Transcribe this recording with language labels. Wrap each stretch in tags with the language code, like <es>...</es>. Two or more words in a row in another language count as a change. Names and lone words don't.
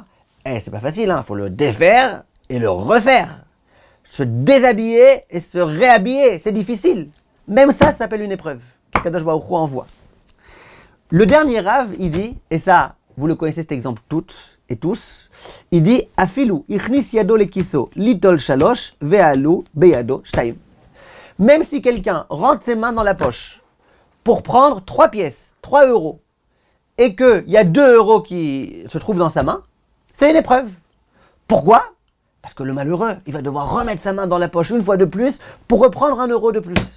<fr>C'est pas facile, hein, faut le défaire et le refaire. Se déshabiller et se réhabiller, c'est difficile. Même ça s'appelle une épreuve qu'</fr> <he>הקדוש ברוך הוא</he> <fr>envoie. Le dernier Rav, il dit, et ça, vous le connaissez cet exemple toutes et tous, il dit «</fr> <he>אפילו הכניס ידו לכיסו ליטול שלש ועלו בידו שתים</he> <fr>» Même si quelqu'un rentre ses mains dans la poche pour prendre 3 pièces, 3 euros, et qu'il y a 2 euros qui se trouvent dans sa main, c'est une épreuve. Pourquoi ? Parce que le malheureux, il va devoir remettre sa main dans la poche une fois de plus pour reprendre 1 euro de plus.</fr>